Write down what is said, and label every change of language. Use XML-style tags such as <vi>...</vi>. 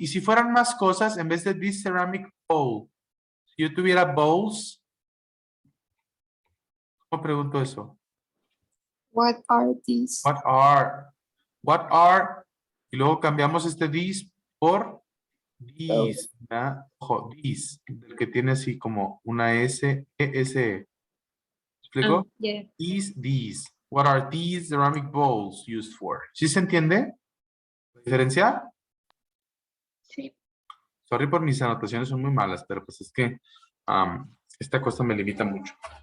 <es>Y si fueran más cosas, en vez de this ceramic bowl, si yo tuviera bowls, ¿cómo pregunto eso?</es> <en>What are these?</en> <es>What are, y luego cambiamos este this por these, ¿verdad? Ojo, this, el que tiene así como una S, ES. ¿Explico?</es> <en>Yeah. Is these. What are these ceramic bowls used for?</en> <es>¿Sí se entiende la diferencia? Sí. Sorry por mis anotaciones, son muy malas, pero pues es que esta cosa me limita mucho.</es>